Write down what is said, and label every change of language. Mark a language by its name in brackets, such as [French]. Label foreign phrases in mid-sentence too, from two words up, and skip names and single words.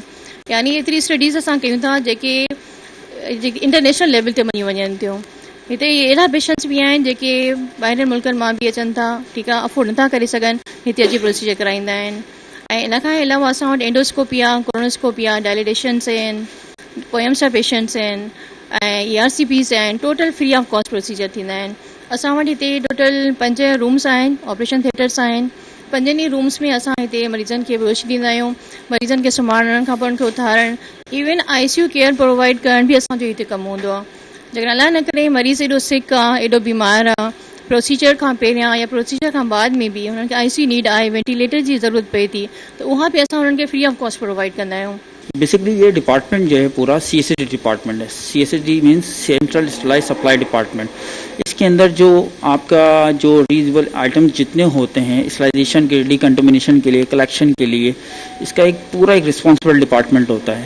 [Sindhi] यानी एतिरी स्टडीज़ असां कयूं था जेके [English] international level [Sindhi] ते मञी वञनि थियूं। हिते अहिड़ा पेशेंट्स बि आहिनि जेके ॿाहिरि मुल्कनि मां बि अचनि था, ठीकु आहे, अफोर्ड नथा करे सघनि, हिते अची प्रोसीजर कराईंदा आहिनि. ऐं इन खां अलावा असां वटि एंडोस्कोपी आहे, कोरोनोस्कोपी आहे, डायलिटेशन्स आहिनि, पोएम्स जा पेशेंट्स आहिनि ऐं ERCPs आहिनि. [English] total free of cost procedure [Sindhi] थींदा आहिनि. असां वटि हिते टोटल 5 रूम्स आहिनि, [English] operation theaters [Sindhi] आहिनि. 5 रूम्स में असां हिते मरीज़नि खे बेहोश ॾींदा आहियूं, मरीज़नि खे सुम्हारण खां पोइ उनखे उथारण, [English] even ICU care provide [Sindhi] करण बि असांजो हिते कमु हूंदो आहे. जेकॾहिं अलाह न करे मरीज़ एॾो सिक आहे, एॾो बीमार आहे, प्रोसीजर खां पहिरियां या प्रोसीजर खां बाद में बि हुननि खे [English] ICU need [Sindhi] आहे, वेंटिलेटर जी ज़रूरत पए थी, त उहा बि असां हुननि खे [English] free of cost provide [Sindhi] कंदा आहियूं. [Hindi] बेसिकली ये डिपार्टमेंट जो है पूरा [English] CSD department [Hindi] है. [English] CSD means central sterilize supply department. [Hindi] इसके अंदर जो आपका जो [English] reasonable items [Hindi] जितने होते हैं स्टरलाइजेशन के, डिकंटामिनेशन के लिए, कलेक्शन के लिए, इसका एक पूरा एक [English] responsible department [Hindi] होता है.